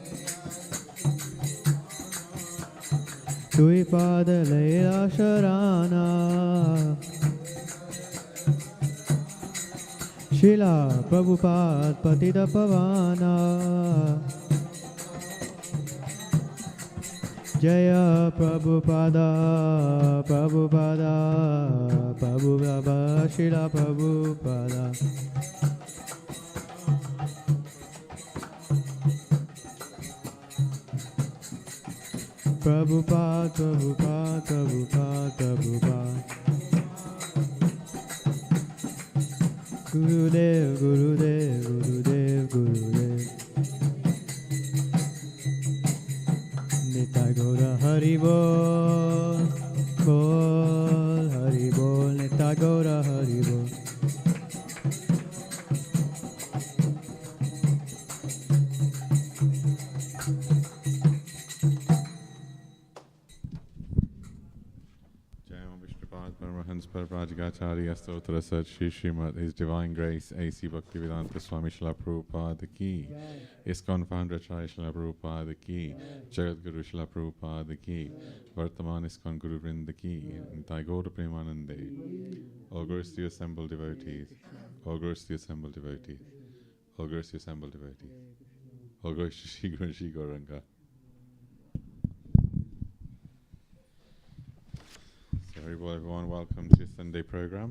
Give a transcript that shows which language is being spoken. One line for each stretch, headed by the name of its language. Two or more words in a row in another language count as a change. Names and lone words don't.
Sanskrit: Tui Pada Leila Sharana. Srila Prabhupada Patita Pavana. Jaya Prabhupada, Prabhupada, Prabhupada, Srila Prabhupada. Prabhupada, Prabhupada, Prabhupada, Prabhupada. Gurudev, Gurudev, Gurudev, Gurudev. Nitai Gaura Hari Bol, Bol, Hari Bol, Nitai Gaura Hari Bol. Parajgacharya Stotra Sat Shri Srimad His Divine Grace A.C. Bhaktivedanta Swami Srila Prabhupada Ki ISKCON Founder Acharya Srila Prabhupada Ki Jagat Guru Srila Prabhupada Ki Vartaman ISKCON Guru Vrinda Ki Nitai Gaura Premanande.
English: All glories to the assembled devotees. All glories to the assembled devotees. All glories to the assembled devotees. All glories to Shri Guru and Shri Gauranga. Everyone, welcome to Sunday program.